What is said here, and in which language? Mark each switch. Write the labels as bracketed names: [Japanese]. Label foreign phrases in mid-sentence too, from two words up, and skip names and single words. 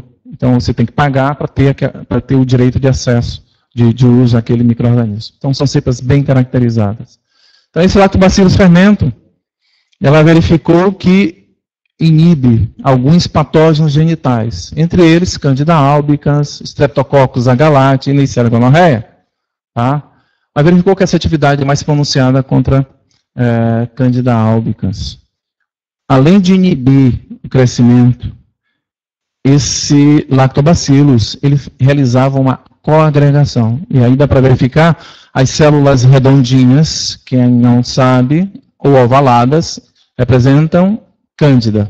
[Portuguese] Então, você tem que pagar para ter o direito de acesso, de uso àquele micro-organismo. Então, são cepas bem caracterizadas. Então, esse lactobacillus fermento, ela verificou que inibe alguns patógenos genitais, entre eles Candida albicans, Streptococcus agalati e Neisseria gonorrhoeae. Tá? Mas verificou que essa atividade é mais pronunciada contra Candida albicans. Além de inibir o crescimento, esse lactobacillus, ele realizava uma coagregação. E aí dá para verificar as células redondinhas, quem não sabe, ou ovaladas, representam Cândida.